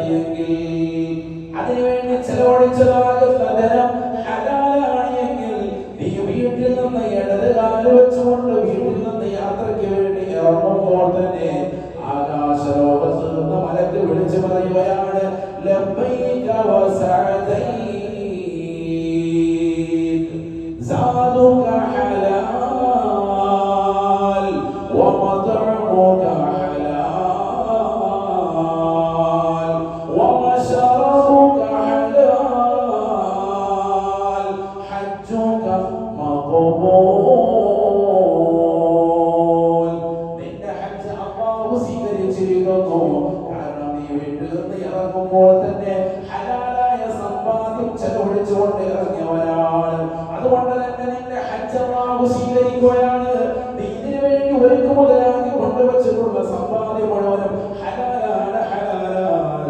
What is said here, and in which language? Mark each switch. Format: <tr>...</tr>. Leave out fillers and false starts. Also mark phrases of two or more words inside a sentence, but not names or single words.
<ml>എങ്കിൽ, അതിനുവേണ്ടി ചെലവഴിച്ചതാകുന്ന ധനം ഹലാലാണ് എങ്കിൽ, നീ വീട്ടിൽ നിന്ന് ഇടത് കാല് വെച്ചുകൊണ്ട് വീട്ടിൽ നിന്ന് യാത്രയ്ക്ക് വേണ്ടി ഇറങ്ങുമ്പോൾ തന്നെ ആകാശലോകത്ത് നിന്ന് മലക്ക് വിളിച്ചു പറയുകയാണ്,</ml> <ar>لبيك وسعديك زادك حلال ومطعمك حلال ومشربك حلال حجك مقبول.</ar> <ml>നിന്റെ ഹജ്ജ് അല്ലാഹു സ്വീകരിച്ചിരിക്കുന്നു. കാരണം നീ വീട്ടിൽ നിന്ന് ഇറങ്ങുമ്പോൾ തന്നെ ഹലാലായ സമ്പാദ്യം ചെലവഴിച്ചുകൊണ്ട് ഇറങ്ങിയവരാണ്. അതുകൊണ്ട് തന്നെ നിന്റെ ഹജ്ജ് അല്ലാഹു സ്വീകരിക്കുകയാണ്. നീ ഇതിനു വേണ്ടി ഒരുക്കു മുതലാക്കി കൊണ്ടുവച്ചിട്ടുള്ള സമ്പാദ്യം മുഴുവനും ഹലാലാണ്, ഹലാലാണ്.</ml>